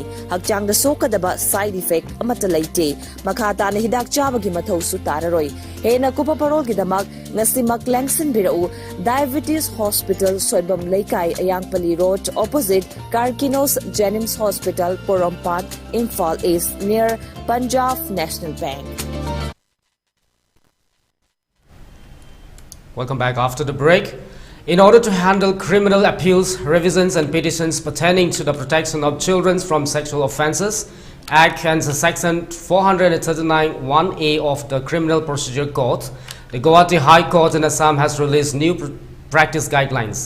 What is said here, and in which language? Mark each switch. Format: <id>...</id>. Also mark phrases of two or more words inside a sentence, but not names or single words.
<mni>Hakjang da sokadaba side effect amata laite. Makata na hidak chabagi mathaw su tararoi. Hena kupa parol gidamak ngasi maklangsin birau Diabetes Hospital Soibam Laikai Ayangpali Road opposite Karkinos Jenims Hospital Porompat Imphal East near Punjab National Bank.</mni> <en>Welcome back after the break. In order to handle criminal appeals, revisions and petitions pertaining to the protection of children from sexual offences, Act and Section 439(1)(a) of the Criminal Procedure Code, the Guwahati High Court in Assam has released new practice guidelines.</en>